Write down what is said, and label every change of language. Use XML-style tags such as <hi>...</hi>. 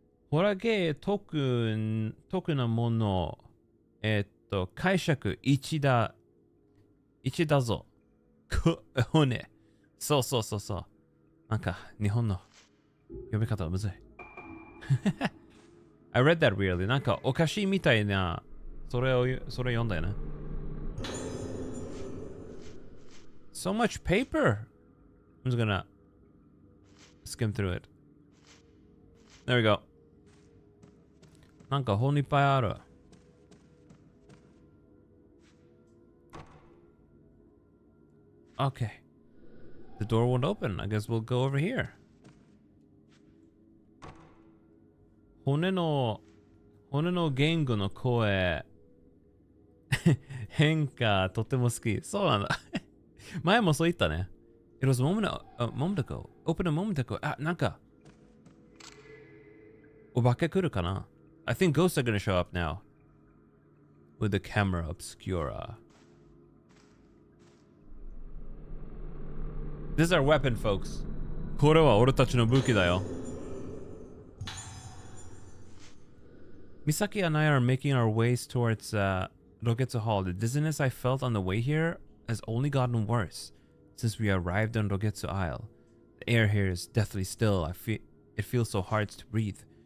<ja>ホラーゲー特なもの、解釈1だぞ。ね。そう。なんか日本の読み方はむずい。</ja> <en>I read that weirdly.</en> <ja>なんかおかしいみたいな、それ読んだよね。</ja> <en>So much paper! I'm just gonna skim through it. There we go.</en> <ja>なんか本いっぱいある。</ja> <en>Okay. The door won't open. I guess we'll go over here.</en> <ja>骨の言語の声変化とても好き。</ja> <en>そうなんだ。前もそう言ったね。 It was a moment ago. Open a moment ago.</en> <ja>あ、なんかお化け来るかな?</ja> <en>I think ghosts are gonna show up now. With the camera obscura. This is our weapon, folks.</en> <ja>これは俺たちの武器だよ。</ja> <en>Misaki and I are making our ways towards Rogetsu Hall. The dizziness I felt on the way here has only gotten worse since we arrived on Rogetsu Isle. The air here is deathly still. It feels so hard to breathe.</en>